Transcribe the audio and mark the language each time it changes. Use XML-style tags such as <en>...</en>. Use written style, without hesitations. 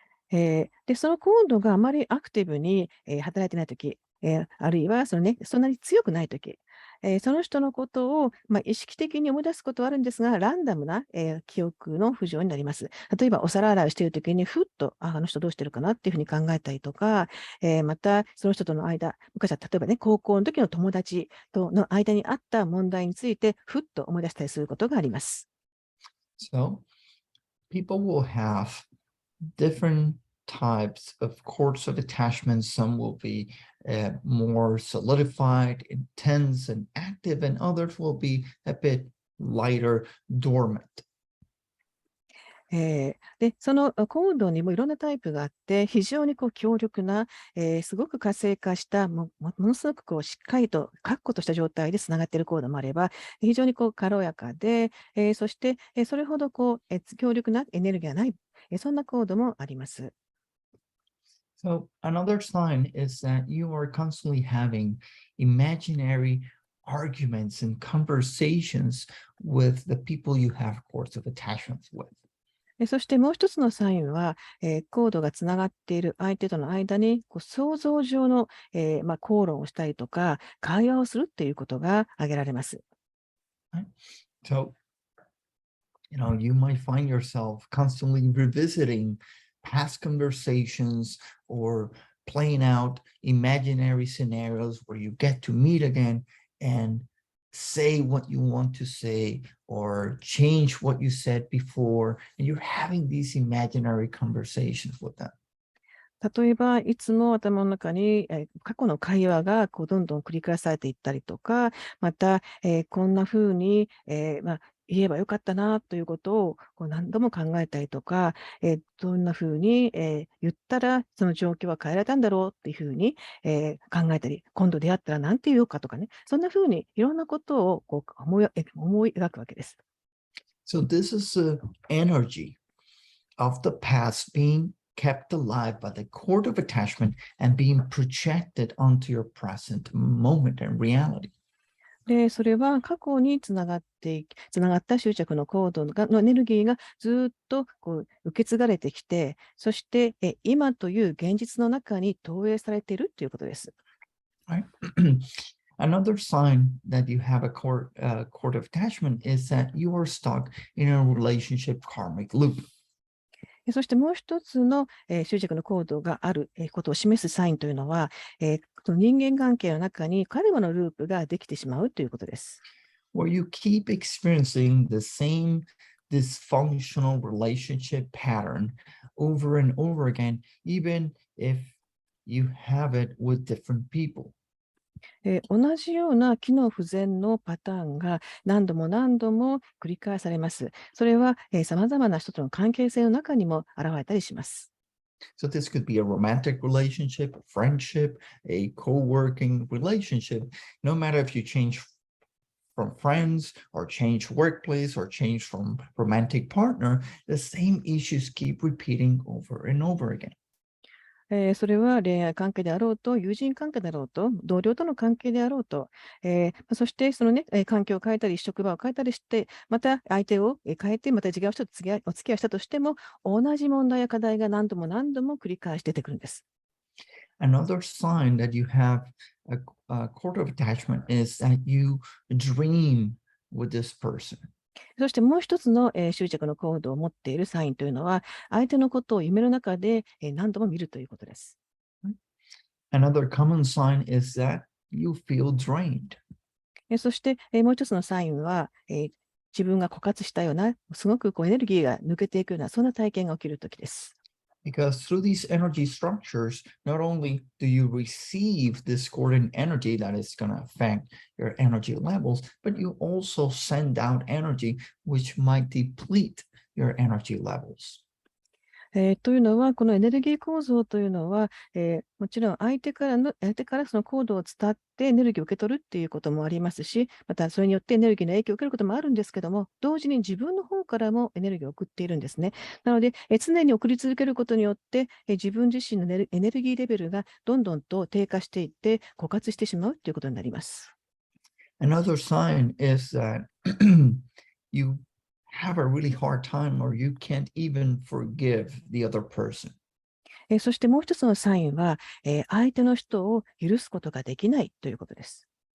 <ja>で、そのコードがあまりアクティブに働いてないとき、あるいはそんなに強くないとき、その人のことを、意識的に思い出すことはあるんですが、ランダムな、記憶の浮上になります。例えば、お皿洗いをしているときに、ふっと、あの人どうしてるかなっていうふうに考えたりとか、また、その人との間、昔は例えばね、高校の時の友達との間にあった問題について、ふっと思い出したりすることがあります。</ja> <en>So people will have different types of cords of attachment. Some will be more solidified, intense, and active, and others will be a bit lighter, dormant.</en> <ja>で、そのコードにもいろんなタイプがあって、非常に強力な、すごく活性化したものすごくしっかりと確固とした状態でつながっているコードもあれば、非常に軽やかで、そして、それほど強力なエネルギーがない、そんなコードもあります。</ja> <en>So another sign is that you are constantly having imaginary arguments and conversations with the people you have cords of attachments with.</en> <ja>そしてもう一つのサインは、コードがつながっている相手との間に想像上の、口論をしたりとか、会話をするということが挙げられます。</ja> <en>Right? So You might find yourself constantly revisiting past conversations or playing out imaginary scenarios where you get to meet again and say what you want to say or change what you said before, and you're having these imaginary conversations with them.</en> <ja>例えば、いつも頭の中に過去の会話がどんどん繰り返されていったりとか、また、こんな風に、言えばよかったなということを何度も考えたりとか、どんな風に、言ったらその状況は変えられたんだろうっていう風に、考えたり、今度出会ったら何て言おうかとかね、そんな風にいろんなことを思い描くわけです。</ja> <en>So this is the energy of the past being kept alive by the cord of attachment and being projected onto your present moment and reality.</en> <ja>で、それは過去につながった執着のコードのエネルギーがずっと受け継がれてきて、そして今という現実の中に投影されているということです。</ja> <en>Right? Another sign that you have a cord of attachment is that you are stuck in a relationship karmic loop.</en> <ja>そしてもう一つの執着のコードがあることを示すサインというのは、人間関係の中にカルマのループができてしまうということです。</ja> <en>Where you keep experiencing the same dysfunctional relationship pattern over and over again, even if you have it with different people.</en> <ja>同じような機能不全のパターンが何度も何度も繰り返されます。それは様々な人との関係性の中にも現れたりします。</ja> <en>So this could be a romantic relationship, a friendship, a co-working relationship. No matter if you change from friends or change workplace or change from romantic partner, the same issues keep repeating over and over again.</en> <ja>それは恋愛関係であろうと、友人関係であろうと、同僚との関係であろうと、そしてそのね、環境を変えたり、職場を変えたりして、また相手を変えて、また違う人とお付き合いしたとしても、同じ問題や課題が何度も何度も繰り返し出てくるんです。</ja> <en>Another sign that you have a cord of attachment is that you dream with this person.</en> <ja>そしてもう一つの執着のコードを持っているサインというのは、相手のことを夢の中で何度も見るということです。</ja> <en>Another common sign is that you feel drained.</en> <ja>そしてもう一つのサインは、自分が枯渇したような、すごくエネルギーが抜けていくような、そんな体験が起きるときです。</ja> <en>Because through these energy structures, not only do you receive discordant energy that is going to affect your energy levels, but you also send out energy which might deplete your energy levels.</en> <ja>というのは、このエネルギー構造というのは、もちろん相手からそのコードを伝ってエネルギーを受け取るっていうこともありますし、またそれによってエネルギーの影響を受けることもあるんですけども、同時に自分の方からもエネルギーを送っているんですね。なので、常に送り続けることによって、自分自身のエネルギーレベルがどんどんと低下していって、枯渇してしまうということになります。</ja> <en>Another sign is that you have a really hard time or you can't even forgive the other person.</en> <ja>そしてもう一つのサインは、相手の人を許すことができないということです。</ja>